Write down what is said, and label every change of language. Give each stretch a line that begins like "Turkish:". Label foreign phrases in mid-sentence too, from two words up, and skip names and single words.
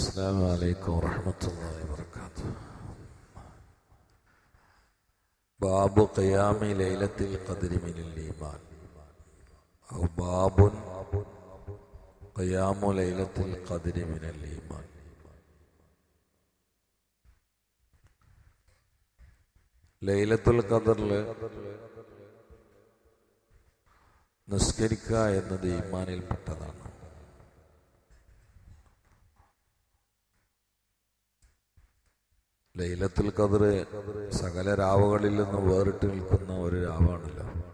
Arabic: السلام عليكم ورحمة الله وبركاته. باب قيام ليلة القدر من الإيمان، أو باب قيام ليلة القدر من الإيمان.
Malayalam: ലൈലത്തുൽ ഖദറിൽ നിസ്കരിക്കുക എന്നത് ഈമാനിൽപ്പെട്ടതാണ്. ലൈലത്തുൽ ഖദർ സകല രാവുകളിൽ നിന്ന് വേറിട്ട് നിൽക്കുന്ന ഒരു രാവാണല്ലോ.